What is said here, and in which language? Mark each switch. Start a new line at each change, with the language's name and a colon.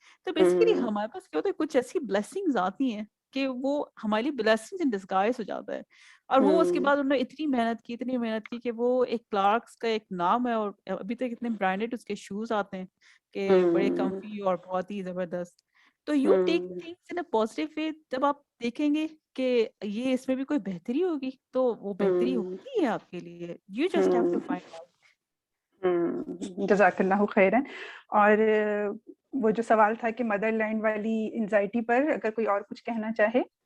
Urdu: تو بیسیکلی ہمارے پاس کیا ہوتا ہے, کچھ ایسی بلیسنگز آتی ہیں کہ وہ ہمارے لیے
English: blessings in disguise
Urdu: ہو جاتا ہے. اور وہ اس کے بعد انہوں نے اتنی محنت کی کہ وہ ایک کلارکس کا ایک نام ہے, اور ابھی تک اتنے برانڈیڈ اس کے شوز آتے ہیں کہ بڑے کمفی اور بہت ہی زبردست.
English: تو you take things in a positive way.
Urdu: جب آپ دیکھیں گے کہ یہ اس میں بھی کوئی بہتری ہوگی تو وہ بہتری ہوتی ہے آپ کے لیے.
English: You just have to find out.
Arabic: جزاک اللہ خیرن.
Urdu: اور وہ جو سوال تھا کہ مدر لینڈ والی انزائٹی پر اگر کوئی اور کچھ کہنا چاہے.